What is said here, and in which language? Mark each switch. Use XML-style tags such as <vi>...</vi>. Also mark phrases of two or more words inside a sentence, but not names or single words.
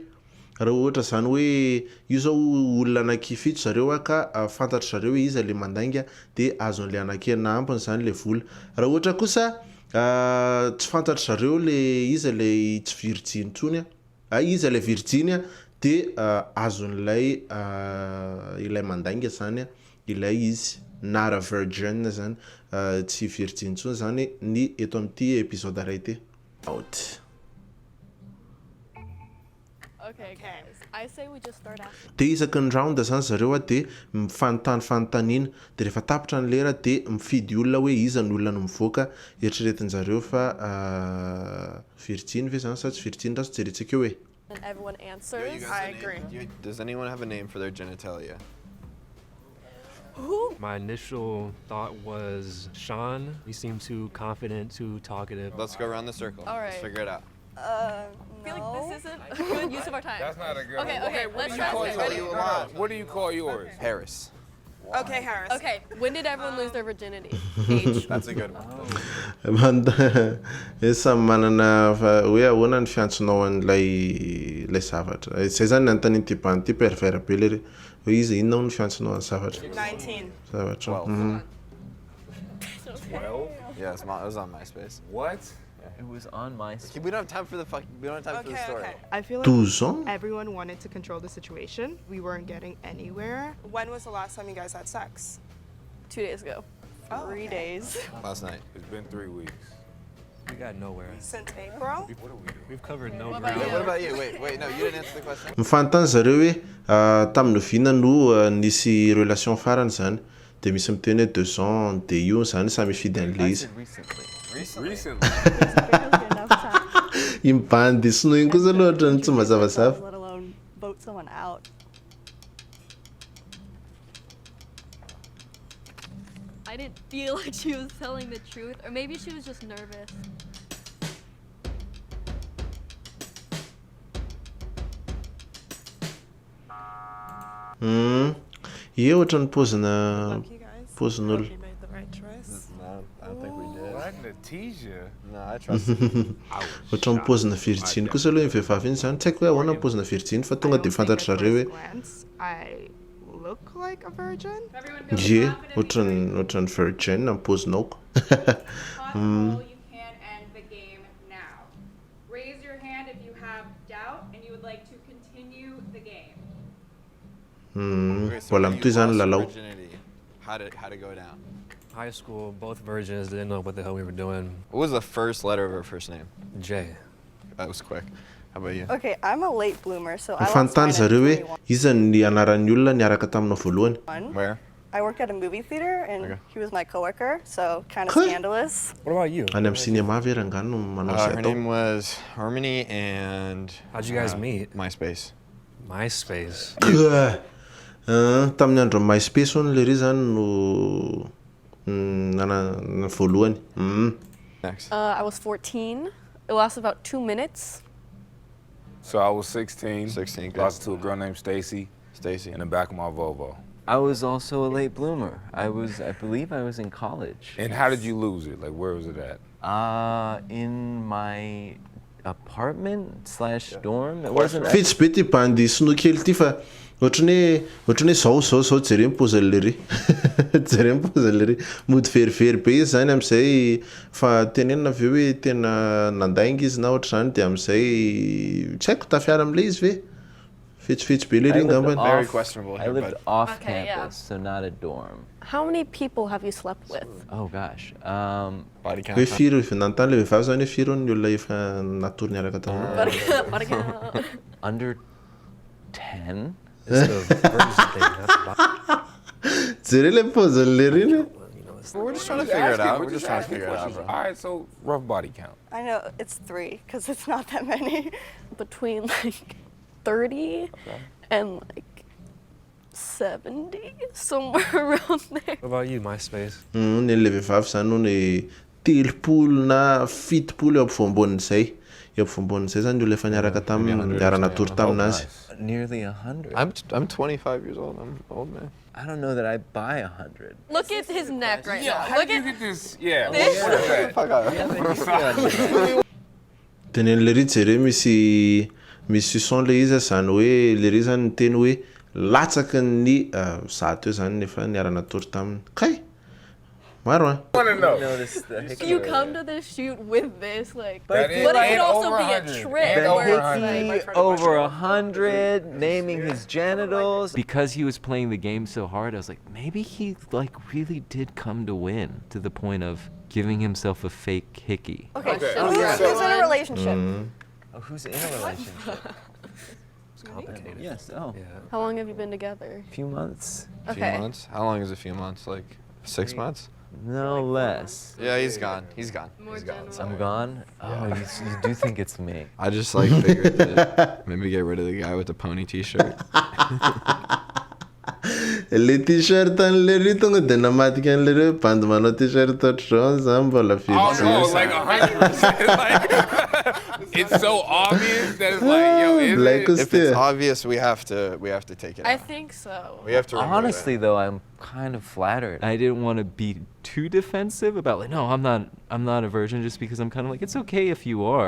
<mg>Raha ohatra zany hoe io zao olona anankifito zareo ka fantatra zareo hoe iza le mandainga de azon'ilay anankena ampiny zany le vola. Raha ohatra kosa tsy fantatra zareo le iza le tsy virjiny tsony iza le virjiny de azon'ilay ilay mandainga zany ilay izy</mg> <en>not a virgin</en> <mg>zany tsy virjiny tsony zany ny eto amin'ity épisode iray ty.</mg> <en>Out. Okay, guys. I say we just start asking.</en> <mg>De isaky ny round zany zareo de fanontaniana de rehefa tapitra ny lera de mifidy olona hoe iza ny olona no mivoaka eritreretin-jareo fa virjiny ve zany sa tsy virjiny raha tsy jerentsika eo hoe.</mg> <en>And everyone answers. I agree. Does anyone have a name for their genitalia? Who? My initial thought was Sean. He seemed too confident, too talkative. Let's go around the circle. All Let's right. figure it out. I feel like this isn't a good use of our time. That's not a good Okay, one. okay, let's try call this. you- Ready? What do you call yours? Harris. Okay, Harris. Okay, when did everyone lose their virginity? Age. That's a good one.</en> <mg>Samy manana hoe ahoana ny fiantsonao an'ilay zavatra. Zay zany nanontanian'ity ban'ity pervers be lery hoe iza inona ny fiantsonao any zavatra.</mg> <en>19.</en> <mg>Zavatra.</mg> <en>12? Yeah, it was on MySpace. What? It was on my. We don't have time for the we don't have time for the Okay, story. okay. I feel like</en> <mg>12 ans?</mg> <en>everyone wanted to control the situation. We weren't getting anywhere. When was the last time you guys had sex? 2 days ago. Oh, 3 okay. days. Last night. It's been 3 weeks. We got nowhere. Since April? What do we do? We've covered no What ground. about Yeah, what about you? Wait, no, you didn't answer the question.</en> <mg>Mifantany zareo hoe tamin'ny vina no nisy relation farany zany de misy miteny hoe 2 ans de io zany samy mifidy an'le</mg> <en>I</en> <mg>izy.</mg> <en>said recently. Recently? Enough time.</en> <mg>Imbandy sinoa igny kosa loatra ny tsy mazavazava.</mg> <en>Let alone vote someone out. I didn't feel like she was telling the truth, or maybe she was just nervous.</en> <mg>Ie ohatra ny pozina</mg> <en>Lucky guys.</en> <mg>pozin'olo.</mg> <en>You made the right choice. No, I don't think we did. What? Natisha? No, I trust you.</en> <mg>Ohatra ny pozina virjiny kosa aloha iny vehivavy iny zany tsy haiko hoe ahoana ny pozina virjiny fa</mg> <en>I</en> <mg>tonga</mg> <en>don't</en> <mg>de</mg> <en>think</en> <mg>fantatra</mg> <en>at</en> <mg>zareo hoe</mg> <en>first glance I look like a virgin.</en> <mg>ye ohatra ny virgin amin'ny pozinaoko.</mg> <en>Possible you can end the game now. Raise your hand if you have doubt and you would like to continue the game. Okay, so</en> <mg>Voilà</mg> <en>when</en> <mg>mitoy</mg> <en>you</en> <mg>zany</mg> <en>lost</en> <mg>lalao.</mg> <en>virginity, how did it go down? High school, both virgins didn't know what the hell we were doing. What was the first letter of her first name? J. That was quick. How about you? Okay, I'm a late bloomer, so I lost</en> <mg>Mifantany</mg> <en>mine at</en> <mg>zareo hoe</mg> <en>21.</en> <mg>iza ny anaran'ny olona niaraka taminao voalohany.</mg> <en>Where? I worked at a movie theater, and Okay. he was my coworker, so kind of Huh? scandalous. What about you?</en> <mg>Any amin'ny cinéma ve rangano no manao zay</mg> <en>Her</en> <mg>atao.</mg> <en>name was Harmony and How'd you guys meet? MySpace. MySpace.</en> <mg>Tamin'ny andro MySpace hono le ry zany no nana voalohany.</mg> <en>Next. I was 14. It lasted about 2 minutes. So I was 16. 16, good. Lost to a girl named Stacy Stacy. in the back of my Volvo. I was also a late bloomer. I believe I was in college. And how did you lose it? Like, where was it at? In my apartment/dorm. It wasn't.</en> <mg>Fetsy be ty bandy sinoa kely ty fa ohatrany hoe zao jereny pozan'le ry jereny pozan'le ry mody verivery be izy zany am'izay fa tenenina aveo hoe tena nandainga izy na ohatra zany de am'izay tsy haiko tafiara am'le izy ve fetsifetsy be le ry ngambany.</mg> <en>Very questionable I here, lived but- off Okay, yeah. campus, so not a dorm. How many people have you slept with? Oh gosh. Body count.</en> <mg>Hoe firy nanontany le vehivavy zany hoe firy ny olona efa natory niaraka taminao.</mg> <en>Under 10. It's the version thing, that's about,</en> <mg>Jere le pozan'le ry ny.</mg> <en>We're just trying to figure it out. We're just trying to figure it out, bro. All right, so rough body count. I know it's 3 because it's not that many. Between like 30 and like 70, somewhere around there. what about you, MySpace?</en> <mg>Nen'le vehivavy zany no ny 30 na 70 eo ampovoambon'izay. Eo ampovoambon'izay zany olona efa niaraka taminy niara-natory taminazy.</mg> <en>Nearly 100. I'm 25 years old. I'm old, man. I don't know that I buy 100. Look at his neck right now. How Look did you at get this? Yeah. this. Fuck off.</en> <mg>Tenen'le ry jere misy son le izy zany hoe le ry zany teny hoe latsaky ny zato eo zany nefa niara-natory taminy. Kay maro a.</mg> <en>Notice the hickey. You come to this shoot with this, like, But but it it is could also over be a 100. trick And where over it's 100. like, Hickey over 100, naming his genitals. Because he was playing the game so hard, I was like, maybe he like really did come to win to the point of giving himself a fake hickey. okay, Okay. so Who's in a relationship? Oh, who's in a relationship? It's complicated. Yes. Oh, Yeah. how long have you been together? few months. A few Okay. months? How long is a few months? Like 6 months? No less. Yeah, he's gone. He's gone. More general. I'm gone. Oh, you do think it's me? I just like figured that maybe get rid of the guy with the pony t-shirt.</en> <mg>Le t-shirt an'le ry tonga de namadika an'le ry bandy manao t-shirt ohatr'izao zany mbola</mg> <en>Oh no,</en> <mg>firy.</mg> <en>like 100%. Like, it's so obvious that it's like, yo, is Black it? is If it's there. obvious, we have to take it I out. think so. We have to remove Honestly, it. though, I'm kind of flattered. I didn't want to be too defensive about like, no, I'm not a virgin, just because I'm kind of like, it's okay if you are.</en>